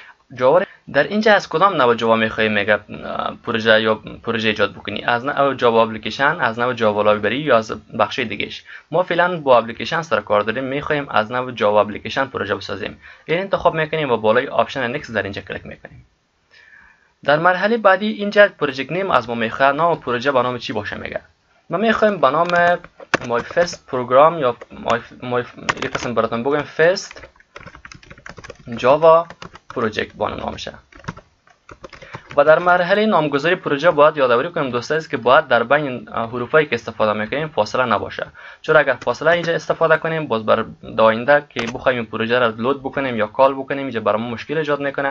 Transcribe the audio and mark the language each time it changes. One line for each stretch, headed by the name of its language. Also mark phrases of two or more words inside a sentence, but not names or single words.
Persian: در اینجا از کدام نوع جاوا میخوای میگه پروژه یا پروژه ایجاد بکنی، از نوع
English: Java application,
Persian: از نوع
English: Java library
Persian: یا از بخش دیگهش. ما فعلا با اپلیکیشن سر کار داریم، میخوایم از نوع
English: Java application
Persian: پروژه بسازیم. این انتخاب میکنیم و بالای
English: option Next
Persian: در اینجا کلیک میکنیم. در مرحله بعدی اینجا
English: project name
Persian: از ما میخواد نام پروژه به نام چی باشه میگه. ما میخوایم به نام
English: my first program
Persian: یا یک قسم براتون بگم
English: first java project
Persian: با نامشه. و در مرحله نامگذاری پروژه باید یادآوری کنیم دوست عزیز که باید در بین حروفایی که استفاده میکنیم فاصله نباشه، چون اگر فاصله اینجا استفاده کنیم باز بر آینده که بخوایم این پروژه را لود بکنیم یا کال بکنیم اینجا برامون مشکل ایجاد میکنه.